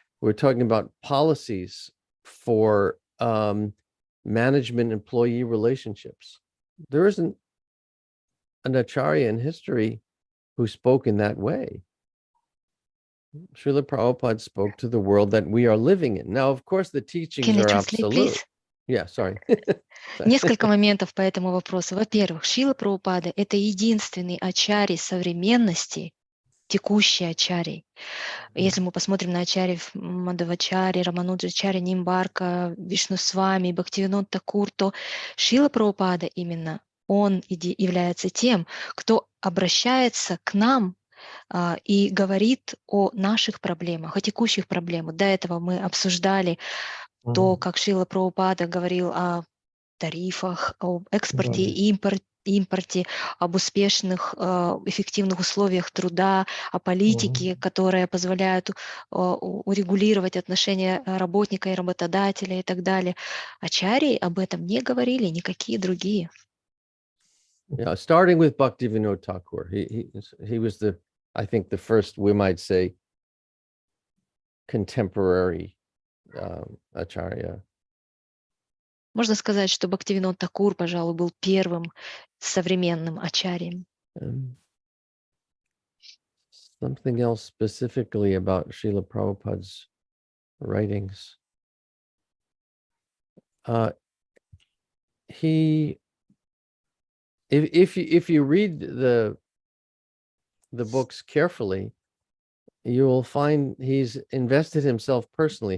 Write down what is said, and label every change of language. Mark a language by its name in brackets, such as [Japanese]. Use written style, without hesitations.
[English] We're talking about policies for management-employee relationships. There isn't an acharya in history who spoke in that way. Srila Prabhupada spoke to the world that we are living in. Now, of course, the teachings Can you are translate, absolute. please? Yeah, sorry. [Russian] Несколько моментов по этому вопросу. Во-первых, Шрила Прабхупада – это единственный ачарья современности, текущий ачарий. Если мы посмотрим на ачарьев Мадхвачарьи, Рамануджачарьи, Нимбарка, Вишнусвами, Бхактивинод Такур, то Шрила Прабхупада именно, он является тем, кто обращается к нам и говорит о наших проблемах, о текущих проблемах. До этого мы обсуждали то, как Шрила Прабхупада говорил о тарифах, об экспорте и импорте, об успешных, эффективных условиях труда, о политике, которая позволяет урегулировать отношения работника и работодателя и так далее. Ачарьи об этом не говорили, никакие другие. [English] Yeah, starting with Bhaktivinoda Thakur. He was I think the first, we might say, contemporary acharya. [Russian] Можно сказать, что Бхактивинод Такур, пожалуй, был первым современным ачарьем. [English] Something else specifically about Srila Prabhupada's writings. If you read the books carefully, you will find he's invested himself personally.